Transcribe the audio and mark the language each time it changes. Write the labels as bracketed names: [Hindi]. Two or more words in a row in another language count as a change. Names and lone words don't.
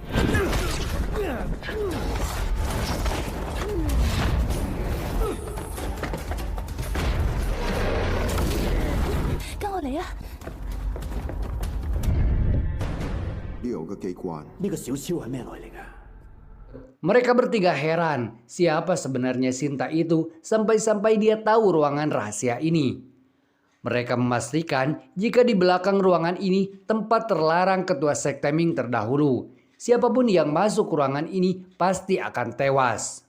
[Cantonese] 跟我嚟啊！呢度嘅機關，呢個小超係咩來歷啊？ [Indonesian] Mereka bertiga heran siapa sebenarnya Sinta itu sampai-sampai dia tahu ruangan rahasia ini. Mereka memastikan jika di belakang ruangan ini tempat terlarang ketua sekte Ming terdahulu. Siapapun yang masuk ruangan ini pasti akan tewas.